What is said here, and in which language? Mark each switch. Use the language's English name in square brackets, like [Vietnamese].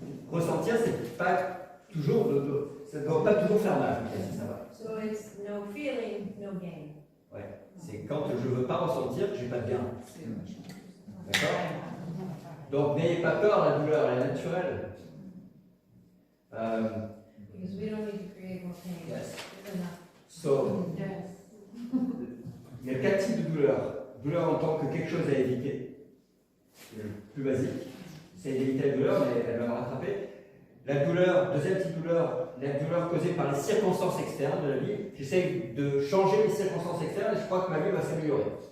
[French] Ressentir, c'est pas toujours. Ça ne doit pas toujours faire mal. Si ça va. [English] So it's no feeling, no gain. [French] Ouais. C'est quand je ne veux pas ressentir que je n'ai pas de gain. D'accord? Donc n'ayez pas peur, la douleur elle est naturelle. [English] Because we don't need to create more pain. Yes. It's enough. [French] So, il y a 4 types de douleurs. Douleur en tant que quelque chose à éviter. C'est le plus basique. C'est d'éviter la douleur, mais elle va me rattraper. La douleur, deuxième type de douleur, la douleur causée par les circonstances externes de la vie. J'essaie de changer les circonstances externes et je crois que ma vie va s'améliorer.